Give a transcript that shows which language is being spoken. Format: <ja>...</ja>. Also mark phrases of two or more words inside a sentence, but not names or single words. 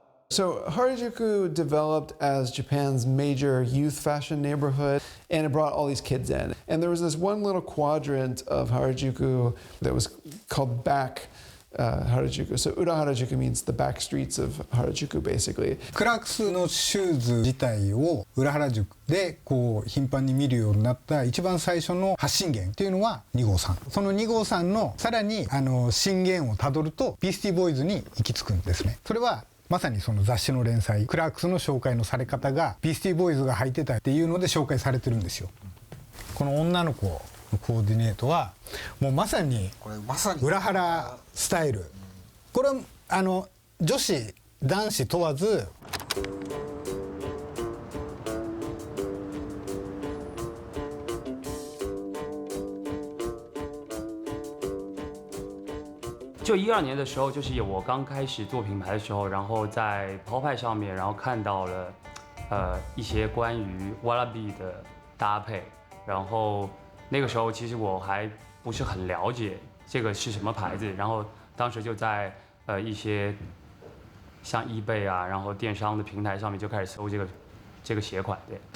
<en>So Harajuku developed as Japan's major youth fashion neighborhood, and it brought all these kids in. And there was this one little quadrant of Harajuku that was called back Harajuku. So Ura Harajuku means the back streets of Harajuku, basically.</en> <ja>クラークスのシューズ自体を裏原宿でこう頻繁に見るようになった一番最初の発信源っていうのは2号さん。その2号さんのさらに震源をたどるとビースティーボーイズに行き着くんですね。それはまさにその雑誌の連載クラークスの紹介のされ方がビースティーボーイズが履いてたっていうので紹介されてるんですよ。この女の子のコーディネートはもうまさに裏腹スタイル。これは女子男子問わず</ja> <zh>就12年的时候，就是我刚开始做品牌的时候，然后在抛派上面，然后看到了一些关于 wallaby 的搭配，然后那个时候其实我还不是很了解这个是什么牌子，然后当时就在一些像 eBay 啊，然后电商的平台上面就开始搜这个鞋款。对</zh>